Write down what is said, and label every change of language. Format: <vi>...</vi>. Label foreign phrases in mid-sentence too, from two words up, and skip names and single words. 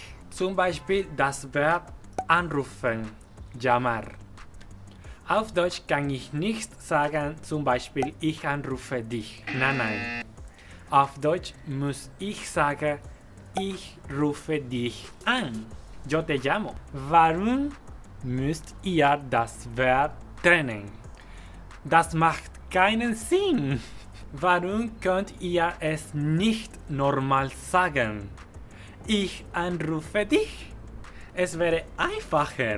<de>Zum Beispiel das Verb anrufen, llamar. Auf Deutsch kann ich nicht sagen, zum Beispiel ich anrufe dich. Nein. Auf Deutsch muss ich sagen, ich rufe dich an.</de> <es>Yo te llamo.</es> <de>Warum müsst ihr das Verb trennen? Das macht keinen Sinn. Warum könnt ihr es nicht normal sagen? Ich anrufe dich. Es wäre einfacher.</de>